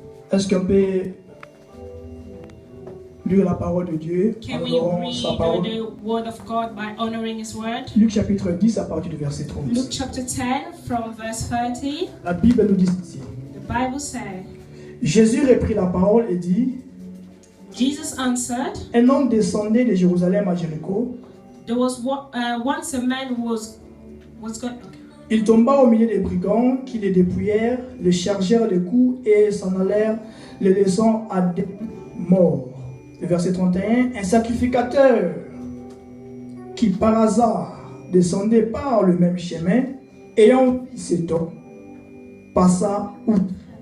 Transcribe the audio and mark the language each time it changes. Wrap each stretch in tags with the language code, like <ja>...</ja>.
<fr>Est-ce qu'on peut lire la parole de Dieu en</fr> <en>Can we</en> <fr>honorant sa parole?</fr> <en>read the word of God by honoring His word?</en> <fr>Luc chapitre 10 à partir du verset 30.</fr> <en>Luke chapter 10 from verse 30.</en> <fr>La Bible nous dit ceci.</fr> <en>The Bible says,</en> <fr>Jésus reprit la parole et dit,</fr> <en>Jesus answered,</en> <fr>un homme descendait de Jérusalem à Jéricho.</fr> <en>there was once a man who was going.</en> <fr>Il tomba au milieu des brigands qui le dépouillèrent, le chargèrent de coups et s'en allèrent, le laissant à des morts. Le verset 31, un sacrificateur qui par hasard descendait par le même chemin, ayant vu cet homme, passa outre.</fr>